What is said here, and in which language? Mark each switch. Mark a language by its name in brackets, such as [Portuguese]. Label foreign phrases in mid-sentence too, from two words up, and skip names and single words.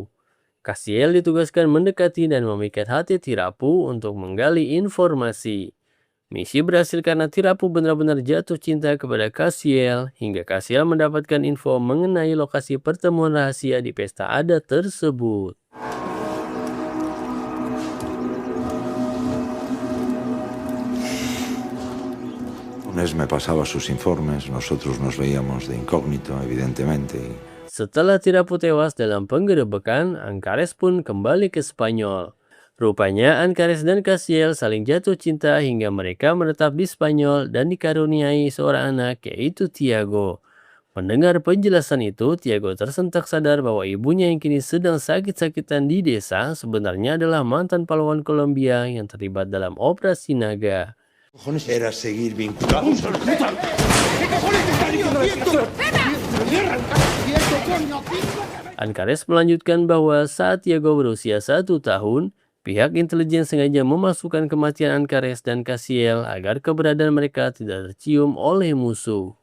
[Indonesian] Cassiel ditugaskan mendekati dan memikat hati Tirapu untuk menggali informasi. Misi berhasil karena Tirapu benar-benar jatuh cinta kepada Cassiel hingga Cassiel mendapatkan info mengenai lokasi pertemuan rahasia di pesta adat tersebut. [Spanish] Funes me pasaba sus informes, nosotros nos veíamos de incógnito, evidentemente. [Indonesian] Setelah Tirapu tewas dalam penggerebekan, Ancares pun kembali ke Spanyol. Rupanya Ancares dan Cassiel saling jatuh cinta hingga mereka menetap di Spanyol dan dikaruniai seorang anak yaitu Tiago. Mendengar penjelasan itu, Tiago tersentak sadar bahwa ibunya yang kini sedang sakit-sakitan di desa sebenarnya adalah mantan pahlawan Kolombia yang terlibat dalam operasi naga. [Spanish] Era seguir vinculados. [Indonesian] Ancares melanjutkan bahwa saat Tiago berusia 1 tahun, pihak intelijen sengaja memasukkan kematian Ancares dan Cassiel agar keberadaan mereka tidak tercium oleh musuh.